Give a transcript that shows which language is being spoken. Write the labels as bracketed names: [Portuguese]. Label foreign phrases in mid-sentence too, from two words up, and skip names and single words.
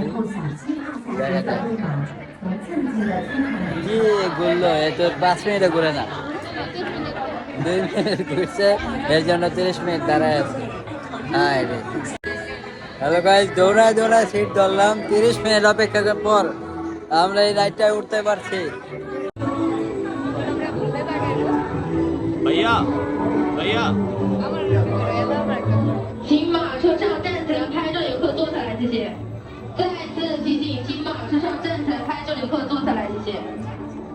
[Bangla] দেখা যায় কি ঘুরলো, এ তো 5 মিনিটে ঘুরে না, 2 মিনিট ঘুরছে, এর জন্য 30 মিনিট দাঁড়ায় আছে। [English] Hello guys, [Bangla] দৌড়ায় দৌড়ায় সিট ধরলাম। 30 মিনিট অপেক্ষা করার পর আমরা এই রাইডটায় উঠতে পারছি। [Hindi] भैया भैया [Chinese] 请马车上站起来，拍照游客坐下来，谢谢。再次提醒，请马车上站起来，拍照游客坐下来，谢谢。